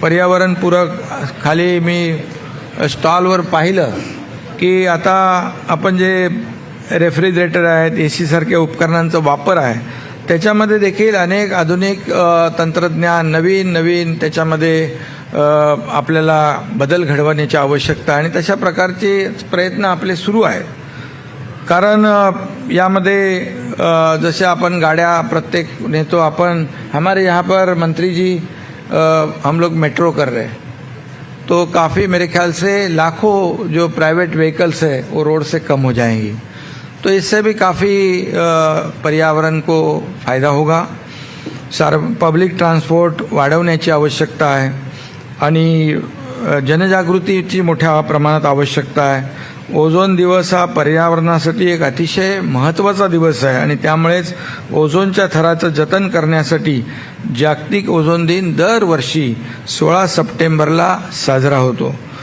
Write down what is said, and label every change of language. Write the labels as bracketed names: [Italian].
[Marathi] पर्यावरणपूरक खाली मी स्टॉलवर पाहिलं की आता आपण जे रेफ्रिजरेटर आहेत, AC सारख्या उपकरणांचा वापर आहे, त्याच्यामध्ये देखील अनेक आधुनिक तंत्रज्ञान नवीन त्याच्यामध्ये आपल्याला बदल घडवण्याची आवश्यकता आहे. आणि तशा प्रकारचे प्रयत्न आपले सुरू आहेत. कारण यामध्ये जसे आपण गाड्या प्रत्येक नेतो, आपण [Hindi] हमारे यहाँ पर मंत्री जी हम लोग मेट्रो कर रहे हैं, तो काफ़ी मेरे ख्याल से लाखों जो प्राइवेट व्हीकल्स है वो रोड से कम हो जाएंगी. तो इससे भी काफ़ी पर्यावरण को फ़ायदा होगा. [Marathi] पब्लिक ट्रान्सपोर्ट वाढवण्याची आवश्यकता आहे आणि जनजागृतीची मोठ्या प्रमाणात आवश्यकता आहे. ओझोन दिवस हा पर्यावरणासाठी एक अतिशय महत्त्वाचा दिवस आहे आणि त्यामुळेच ओझोनच्या थराचं जतन करण्यासाठी जागतिक ओझोन दिन दरवर्षी 16 सप्टेंबरला साजरा होतो.